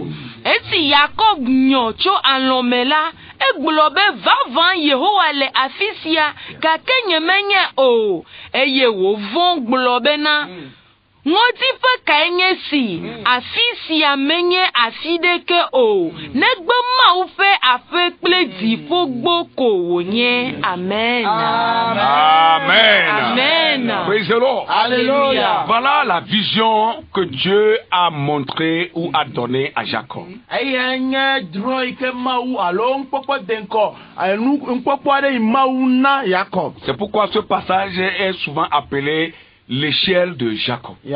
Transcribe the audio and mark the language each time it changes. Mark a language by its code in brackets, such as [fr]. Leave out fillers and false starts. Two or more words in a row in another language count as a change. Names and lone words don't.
[ee] Esi Yakob nyɔ tso alɔme la, egblɔ be vavã Yehowa le afi sia gake nyemenye o. Eye wòvɔ̃ gblɔ bena ŋɔdzi ƒe kae nye si afi sia menye afi ɖeke o. Negbe Mawu ƒe aƒe kple dziƒogbo ko wònye. Amen. Amen. Amen. [en] Praise the Lord. [fr] Alléluia. Voilà la vision que Dieu a montrée ou a donnée à Jacob. C'est pourquoi ce passage est souvent appelé l'échelle de Jacob.